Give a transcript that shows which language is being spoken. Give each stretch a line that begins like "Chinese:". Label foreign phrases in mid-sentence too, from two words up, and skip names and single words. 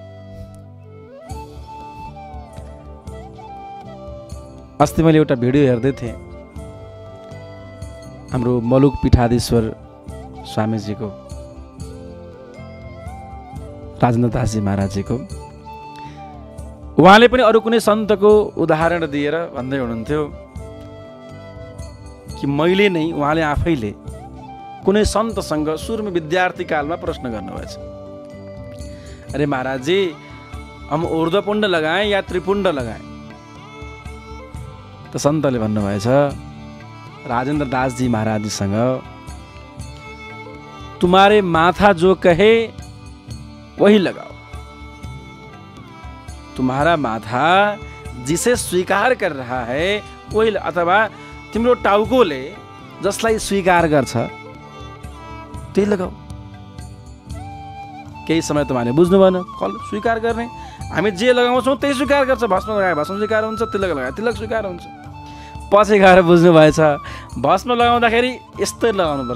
Nepali: अस्ति मैले एउटा भिडियो हेर्दै थिएँ, हाम्रो मलुक पीठाधीश्वर स्वामीजीको, राजेन्द्र दासजी महाराजजीको। उहाँले पनि अरू कुनै सन्तको उदाहरण दिएर भन्दै हुनुहुन्थ्यो कि मैले नै, उहाँले आफैले कुनै सन्तसँग सुरुमा विद्यार्थी कालमा प्रश्न गर्नुभएछ,
Hindi: अरे महाराजजी हम ऊर्ध्वपुण्ड लगाएं या त्रिपुण्ड लगाएं?
Nepali: त सन्तले भन्नुभएछ राजेन्द्र दासजी महाराजजीसँग,
Hindi: तुम्हारे माथा जो कहे वही लगाओ, तुम्हारा माथा जिसे स्वीकार कर रहा है वही,
Nepali: अथवा तिम्रो टाउकोले जसलाई स्वीकार गर्छ त्यही लगाऊ। केही समय तपाईँले बुझ्नु भएन, कल स्वीकार गर्ने, हामी जे लगाउँछौँ त्यही स्वीकार गर्छ। भस्म लगाए भस्म स्वीकार हुन्छ, तिलक लगाए तिलक स्वीकार हुन्छ। पछि गएर बुझ्नु भएछ भस्म लगाउँदाखेरि यस्तै लगाउनुपर्छ।